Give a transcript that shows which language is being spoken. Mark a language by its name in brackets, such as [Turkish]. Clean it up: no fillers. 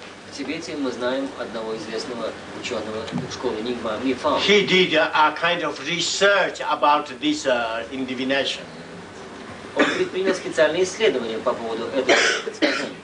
[Russian] В Тибете мы знаем одного известного ученого школы Нигма Мифам. [English] He did a kind of research about this divination. [Russian] Он предпринял специальные исследования по поводу этого предсказания.